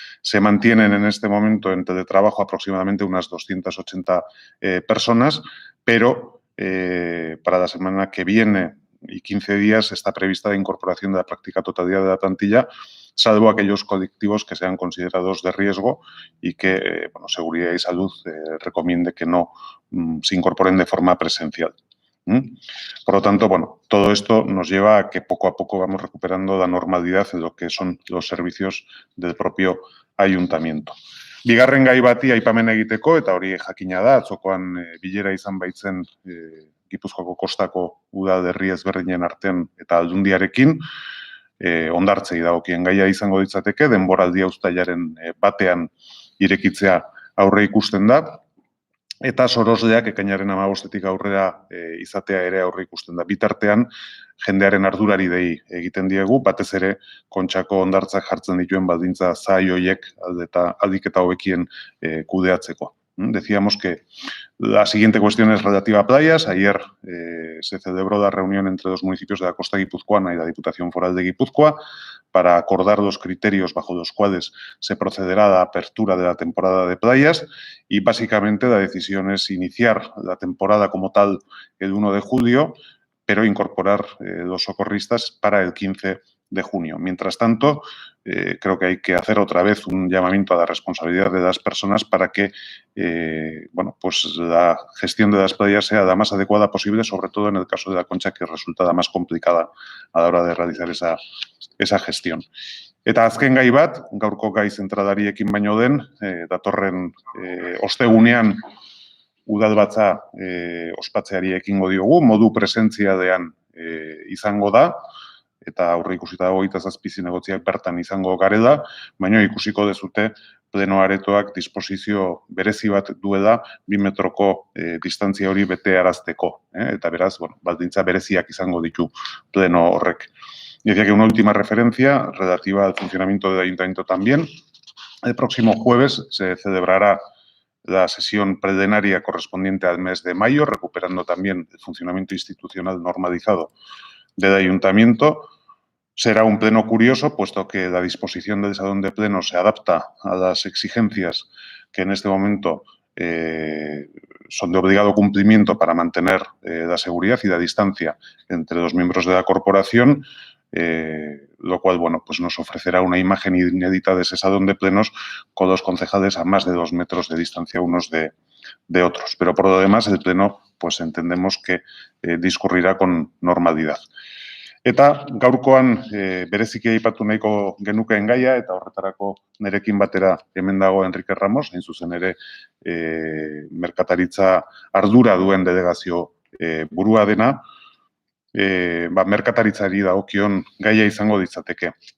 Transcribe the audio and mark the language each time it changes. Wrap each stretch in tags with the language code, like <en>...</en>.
<es>Se mantienen en este momento en teletrabajo aproximadamente unas 280 personas, pero para la semana que viene y 15 días está prevista la incorporación de la práctica totalidad de la plantilla, salvo aquellos colectivos que sean considerados de riesgo y que Seguridad y Salud recomiende que no se incorporen de forma presencial. Por lo tanto, todo esto nos lleva a que poco a poco vamos recuperando la normalidad en lo que son los servicios del propio ayuntamiento.</es> <eu>Bigarren gai bati aipamen egiteko, eta hori jakina da, atzokoan bilera izan baitzen Gipuzkoako kostako udalerri ezberdinen artean eta Aldundiarekin, hondartzei dagokien gaia izango ditzateke, denboraldia uztailaren batean irekitzea aurre ikusten da, eta sorosleak ekainaren 15etik aurrera izatea ere aurre ikusten da. Bitartean, jendearen ardurari dei egiten diegu, batez ere Kontxako hondartzak jartzen dituen baldintza zail horiek aldik eta hobekien kudeatzeko.</eu> <es>Decíamos que la siguiente cuestión es relativa a playas. Ayer se celebró la reunión entre los municipios de la costa guipuzcoana y la Diputación Foral de Guipúzcoa para acordar los criterios bajo los cuales se procederá a la apertura de la temporada de playas y básicamente la decisión es iniciar la temporada como tal el 1 de julio, pero incorporar los socorristas para el 15 de junio. Mientras tanto, creo que hay que hacer otra vez un llamamiento a la responsabilidad de las personas para que pues la gestión de las playas sea la más adecuada posible, sobre todo en el caso de la Concha, que resulta la más complicada a la hora de realizar esa gestión.</es> <eu>Eta azken gai bat, gaurko gai zentralariekin baino den, datorren ostegunean udalbatza ospatzeari ekingo diogu, modu presentzialean izango da, eta aurre ikusita 27 zinegotziak bertan izango garela, baina ikusiko dezute pleno aretoak disposizio berezi bat duela 2 metroko distantzia hori bete arazteko. Eta beraz, baldintza bereziak izango ditu pleno horrek.</eu> <es>Y decía que una última referencia relativa al funcionamiento del ayuntamiento también. El próximo jueves se celebrará la sesión plenaria correspondiente al mes de mayo, recuperando también el funcionamiento institucional normalizado del ayuntamiento. Será un pleno curioso, puesto que la disposición del salón de pleno se adapta a las exigencias que en este momento son de obligado cumplimiento para mantener la seguridad y la distancia entre los miembros de la corporación, lo cual, pues nos ofrecerá una imagen inédita de ese salón de plenos con los concejales a más de 2 metros de distancia unos de otros. Pero por lo demás, el pleno, pues entendemos que discurrirá con normalidad.</es> <eu>Eta gaurkoan bereziki aipatu nahiko genukeen gaia, eta horretarako nerekin batera hemen dago Enrique Ramos, hain zuzen ere merkataritza ardura duen delegazio burua dena, merkataritzari dagokion gaia izango ditzateke.</eu>